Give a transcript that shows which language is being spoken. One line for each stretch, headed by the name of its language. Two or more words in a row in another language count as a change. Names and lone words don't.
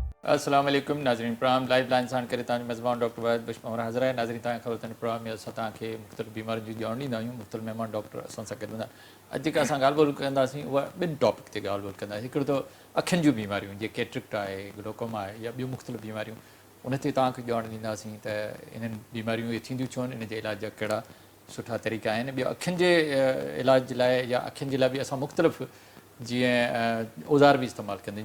Sindhi: السلام علیکم ناظرین پروگرام لائف لائن سان کرے تاں میزبان ڈاکٹر واحد بش عمر حاضر ہے. ناظرین تاں خبر تن پروگرام میں اساں تاں کے مختلف بیماریوں جو ॼाण ॾींदा आहियूं. مختلف مہمان ڈاکٹر اساں सां गॾु हूंदा. अॼु जेका असां ॻाल्हि ॿोल कंदासीं उहा ॿिनि टॉपिक ते ॻाल्हि ॿोल कंदासीं. हिकिड़ो त अखियुनि जूं बीमारियूं जीअं कैटरेक्ट आहे, ग्लोकोमा आहे या ॿियूं मुख़्तलिफ़ बीमारियूं, उन ते तव्हांखे ॼाण ॾींदासीं त इन्हनि बीमारियूं इहे थींदियूं छो आहिनि, इन जे इलाज जा कहिड़ा सुठा तरीक़ा आहिनि. ॿियो अखियुनि जे इलाज जे लाइ या अखियुनि जे लाइ बि असां मुख़्तलिफ़ जीअं औज़ार बि इस्तेमालु कंदा आहियूं.